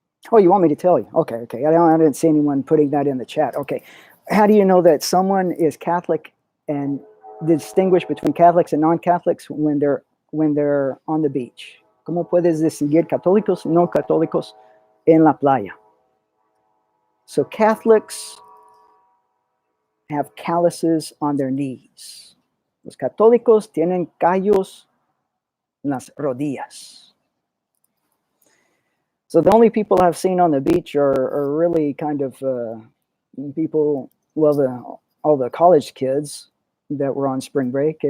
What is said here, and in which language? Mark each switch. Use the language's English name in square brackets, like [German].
[English] Oh, you want me to tell you? Okay. I didn't see anyone putting that in the chat. Okay. How do you know that someone is Catholic and distinguish between Catholics and non-Catholics when they're on the beach? [Spanish] ¿Cómo puedes distinguir católicos y no católicos en la playa? [English] So Catholics have calluses on their knees. [Spanish] Los católicos tienen callos en las rodillas. [English] So the only people I've seen on the beach are really kind of people, well, all the college kids that were on spring break.